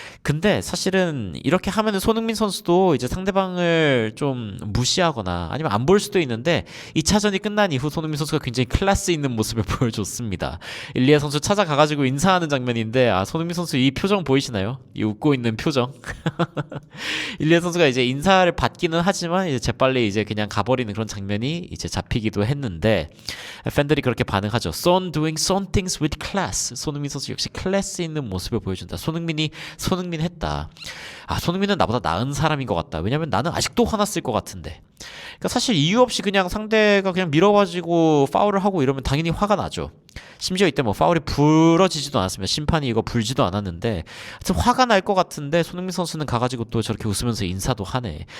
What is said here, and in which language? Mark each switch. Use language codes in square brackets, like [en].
[ko] 근데 사실은 이렇게 하면은 손흥민 선수도 이제 상대방을 좀 무시하거나 아니면 안 볼 수도 있는데, 2차전이 끝난 이후 손흥민 선수가 굉장히 클래스 있는 모습을 보여줬습니다. 일리아 선수 찾아가가지고 인사하는 장면인데, 손흥민 선수 이 표정 보이시나요? 이 웃고 있는 표정. 일리아 선수가 이제 인사를 받기는 하지만 이제 재빨리 이제 그냥 가버리는 그런 장면이 이제 잡히기도 했는데, 팬들이 그렇게 반응하죠. [en] Son doing some things with class. [ko] 손흥민 선수 역시 클래스 있는 모습을 보여준다. 손흥민 했다. 손흥민은 나보다 나은 사람인 것 같다. 왜냐면 나는 아직도 화났을 것 같은데. 그러니까 사실 이유 없이 그냥 상대가 그냥 밀어가지고 파울을 하고 이러면 당연히 화가 나죠. 심지어 이때 뭐 파울이 불어지지도 않았습니다. 심판이 이거 불지도 않았는데, 하여튼 화가 날 것 같은데 손흥민 선수는 가가지고 또 저렇게 웃으면서 인사도 하네.